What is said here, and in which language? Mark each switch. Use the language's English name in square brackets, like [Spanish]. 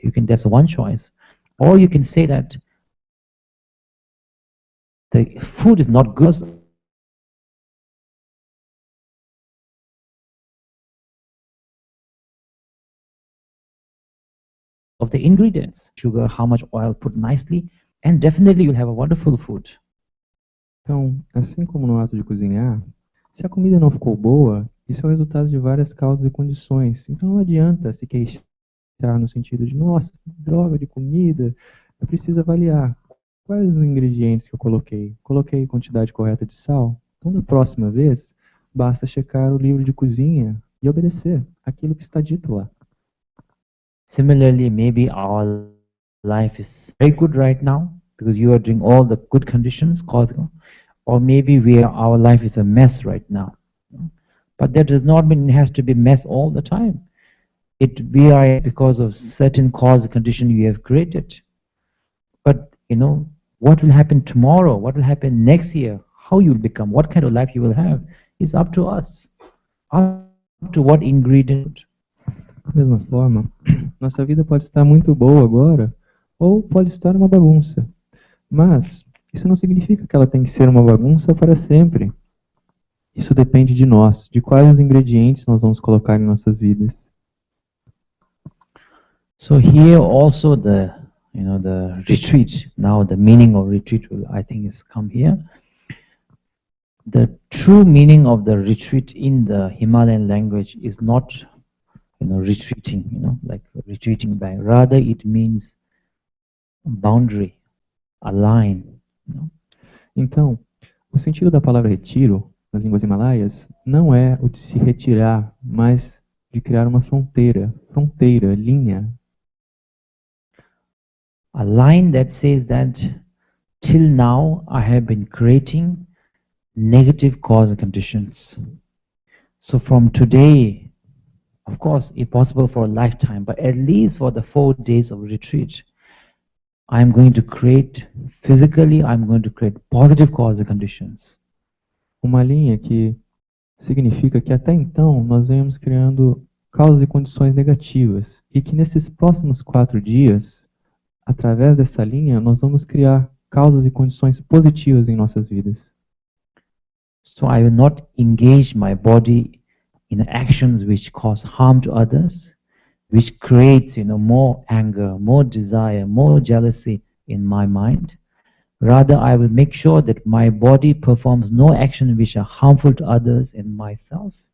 [English] That's one choice. Or you can say that the food is not good of the ingredients, sugar, how much oil, put nicely, and definitely you'll have a wonderful food. [Portuguese] Então, assim como no ato de cozinhar, se a comida não ficou boa, isso é o resultado de várias causas e condições. Então não adianta se queixar no sentido de, nossa, droga de comida, eu preciso avaliar quais os ingredientes que eu coloquei. Coloquei quantidade correta de sal? Então, da próxima vez, basta checar o livro de cozinha e obedecer aquilo que está dito lá. [English] Similarly, maybe our life is very good right now because you are doing all the good conditions, or maybe our life is a mess right now. But that does not mean it has to be mess all the time. We are because of certain cause and condition you have created. But what will happen tomorrow? What will happen next year? How you will become? What kind of life you will have is up to us. Up to what ingredient. [Portuguese] Da mesma forma, nossa vida pode estar muito boa agora, ou pode estar uma bagunça. Mas isso não significa que ela tem que ser uma bagunça para sempre. Isso depende de nós, de quais os ingredientes nós vamos colocar em nossas vidas. [English] So here also the retreat, now the meaning of retreat I think has come here. The true meaning of the retreat in the Himalayan language is not retreating, like retreating back. Rather, it means boundary, a line. [Portuguese] Então, o sentido da palavra retiro, nas línguas himalaias, não é o de se retirar, mas de criar uma fronteira, linha. [English] A line that says that till now I have been creating negative cause conditions. So from today, of course, it's possible for a lifetime, but at least for the 4 days of retreat, I'm going to create, physically, I'm going to create positive cause conditions. [Portuguese] Uma linha que significa que até então nós vemos criando causas e condições negativas e que nesses próximos 4 dias, através dessa linha, nós vamos criar causas e condições positivas em nossas vidas. [English] So I will not engage my body in actions which cause harm to others, which creates, more anger, more desire, more jealousy in my mind. Rather, I will make sure that my body performs no action which are harmful to others and myself.